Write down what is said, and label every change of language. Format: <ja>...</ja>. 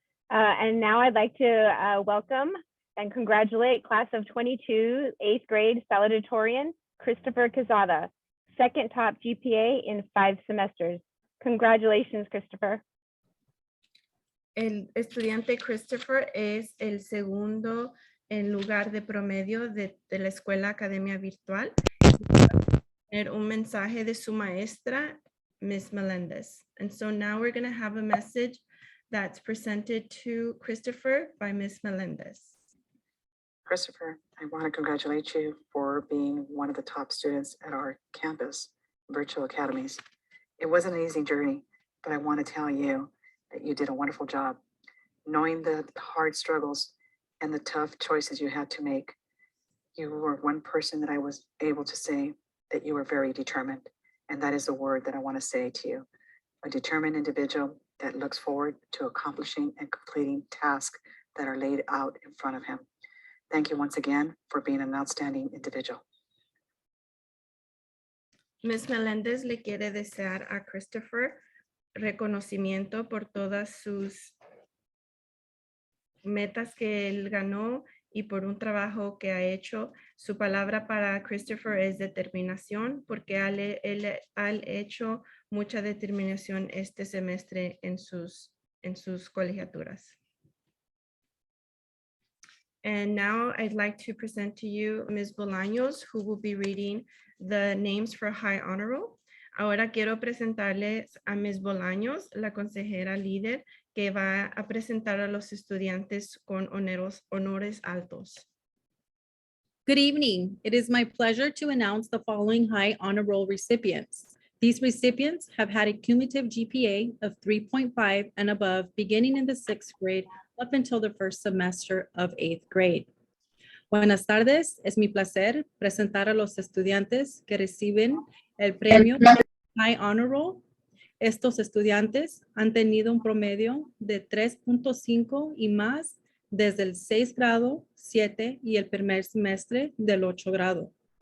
<en>And now I'd like to welcome and congratulate class of 22 8th grade salutatorian, Christopher Quezada, second top GPA in 5 semesters. Congratulations, Christopher.</en> <es>El estudiante Christopher es el segundo en lugar de promedio de la Escuela Academia Virtual. Tener un mensaje de su maestra, Ms. Melendez.</es> <en>And so now we're going to have a message that's presented to Christopher by Ms. Melendez. Christopher, I want to congratulate you for being one of the top students at our campus, Virtual Academies. It wasn't an easy journey, but I want to tell you that you did a wonderful job. Knowing the hard struggles and the tough choices you had to make, you were one person that I was able to say that you were very determined. And that is the word that I want to say to you. A determined individual that looks forward to accomplishing and completing tasks that are laid out in front of him. Thank you once again for being an outstanding individual.</en> <es>Ms. Melendez le quiere desear a Christopher reconocimiento por todas sus metas que él ganó y por un trabajo que ha hecho. Su palabra para Christopher es determinación, porque él ha hecho mucha determinación este semestre en sus colegiaturas.</es> <en>And now I'd like to present to you Ms. Bolaños, who will be reading the names for High Honor Roll.</en> <es>Ahora quiero presentarles a Ms. Bolaños, la consejera líder, que va a presentar a los estudiantes con honores altos.</es> <en>Good evening. It is my pleasure to announce the following High Honor Roll recipients. These recipients have had a cumulative GPA of 3.5 and above beginning in the 6th grade up until the first semester of 8th grade.</en> <es>Buenas tardes. Es mi placer presentar a los estudiantes que reciben el premio High Honor Roll. Estos estudiantes han tenido un promedio de 3.5 y más desde el 6 grado, 7 y el primer semestre del 8 grado.</es>